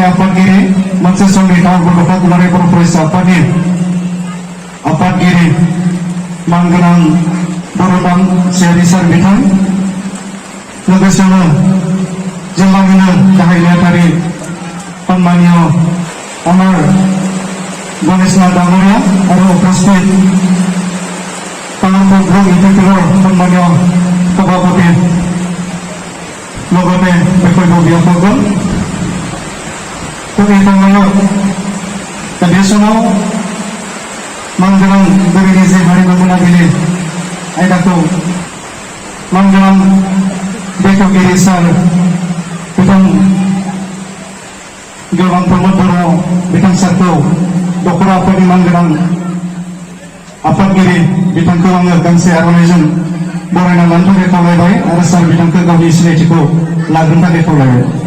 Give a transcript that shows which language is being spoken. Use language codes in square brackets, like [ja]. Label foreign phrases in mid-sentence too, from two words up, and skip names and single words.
[brx] आफादगिरि मोनसे समनि तामुलपुर दख'ना दुलाराय बर' फरायसा आफादनि आफादगिरि मानगोनां बर'दान सियारि सार बिथां लोगोसेयावनो जिल्लानिनो गाहाय नेहाथारि सन्मानीय अमर गणेशनाथ डांगरिया और उपस्थित तामुलपुर ब्लक इउपिपिएल सन्मानीय सभापति [as] লগতে বক্তব্য ব্যাপকগণ তো এই সময়ও [brx] बे समाव मानगोनां गिबिनि जे हारिमु मोनाबिलि आयदाखौ मानगोनां बेखेवगिरि सार बिथां गेवलां प्रमद बर' बिथां सारखौ दख'ना आफादनि मानगोनां आफादगिरि बिथांखौ आङो गांसे आर'नाइजों बरायना लानो थाखाय खावलायबाय आरो सार बिथांखौ गावनि सिनायथिखौ लाग्रोनो थाखाय खावलायबाय